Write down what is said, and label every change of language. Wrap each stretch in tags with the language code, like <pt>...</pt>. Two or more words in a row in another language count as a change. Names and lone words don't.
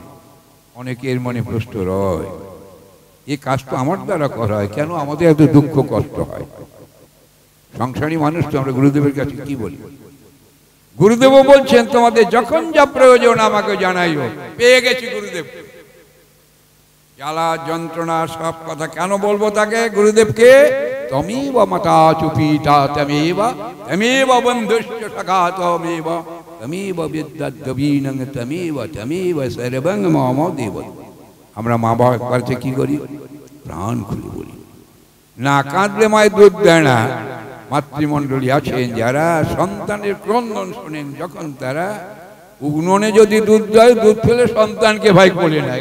<bn>অনেকের মনে প্রশ্ন রয়, এই কাজটা আমার দ্বারা করা হয়, কেন আমাদের এত দুঃখ কষ্ট হয়? সংসারী মানুষ তো আমরা গুরুদেবের কাছে কি বলি? গুরুদেব বলছেন তোমাদের যখন যা প্রয়োজন আমাকে জানাইও। পেয়ে গেছি গুরুদেব। জ্বালা যন্ত্রণা সব কথা কেন বলবো তাকে?</bn> <sa>গুরুদেবকে তমেব মাতা চুপিতা তমেব তমেব বন্ধুশ্চ সখা তমেব তমেব বিদ্যাদ্রবীণং তমেব তমেব সর্বং মম দেব।</sa> <bn>আমরা মা বাবার কাছে কি করি? প্রাণ খুলে বলি। না কাঁদলে মায়ের দুধ দেয় না। মাতৃমণ্ডলী আছেন যারা সন্তানের ক্রন্দন শোনেন, যখন তারা উনুনে যদি দুধ দেয়, দুধ ফেলে সন্তানকে ভাই কোলে নেয়।</bn>